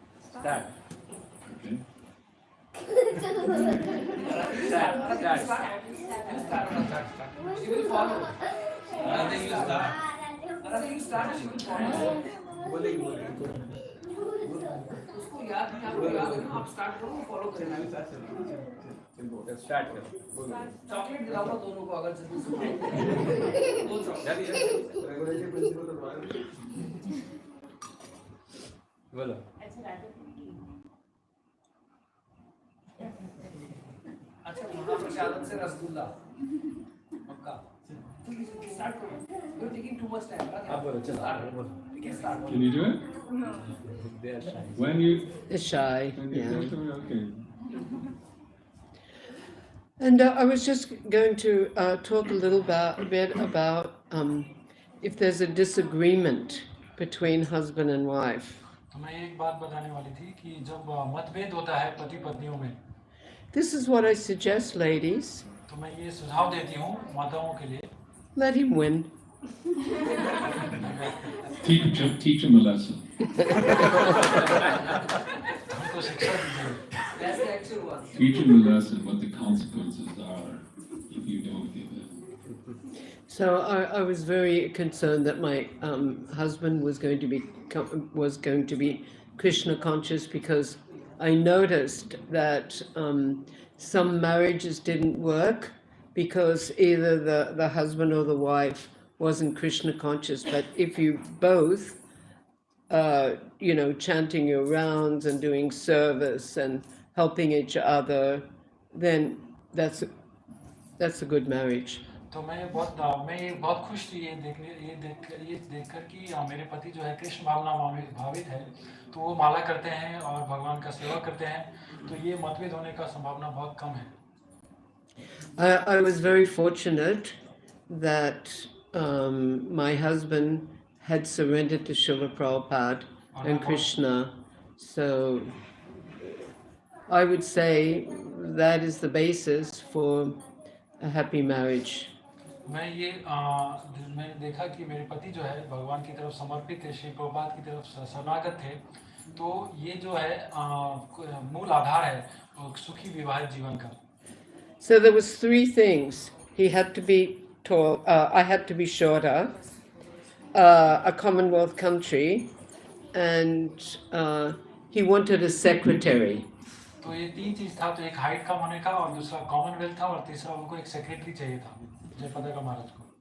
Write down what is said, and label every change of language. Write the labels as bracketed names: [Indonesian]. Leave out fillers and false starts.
[English] Start. Okay. Start. She will follow. Nothing you start. Nothing you start, she will follow. [Hindi] बोलेगी उसको याद नहीं आपको याद है ना आप स्टार्ट करो फॉलो करना है स्टार्ट करो चॉकलेट दिलाऊंगा दोनों को अगर जल्दी से दो चॉकलेट बोलो अच्छा महाप्रसाद आदत से रसगुल्ला मक्का स्टार्ट करो [English] you are taking too much time [Hindi] आप बोलो चलो बोलो [English] We can start Can you do it? They are shy. When you. They're shy. When you Yeah. Okay. And I was just going to talk a bit about if there's a disagreement between husband and wife. [Hindi] तो मैं एक बात बताने वाली थी कि जब मतभेद होता है पति पत्नियों में [English] This is what I suggest, ladies. [Hindi] तो मैं ये सुझाव देती हूँ माताओं के लिए [English] Let him win. Teach him a lesson. [Hindi] उनको शिक्षा दीजिए [English] That's the actual one Teach him a lesson what the consequences are if you don't give it. So I was very concerned that my husband was going to be Krishna conscious, because I noticed that some marriages didn't work because either the husband or the wife wasn't Krishna conscious. But if you both, chanting your rounds and doing service and helping each other, then that's a good marriage. [Hindi] तो मैं बहुत खुश थी ये देखकर कि मेरे पति जो है कृष्ण भावना भावित है तो वो माला करते हैं और भगवान का सेवा करते हैं तो ये मतभेद होने का संभावना बहुत कम है [English] I was very fortunate that my husband had surrendered to Srila Prabhupada and Krishna. So I would say that is the basis for a happy marriage. [Hindi] मैंने देखा कि मेरे पति जो है भगवान की तरफ समर्पित थे श्री प्रभुपाद की तरफ शरणागत थे तो ये जो है मूल आधार है सुखी विवाहित जीवन का [English] So there was three things. He had to be tall, I had to be shorter, a Commonwealth country, and he wanted a secretary. [Hindi] तो ये तीन चीज था तो एक हाइट कम होने का और दूसरा कॉमनवेल्थ था और तीसरा उनको एक सेक्रेटरी चाहिए था जय पताका महाराज को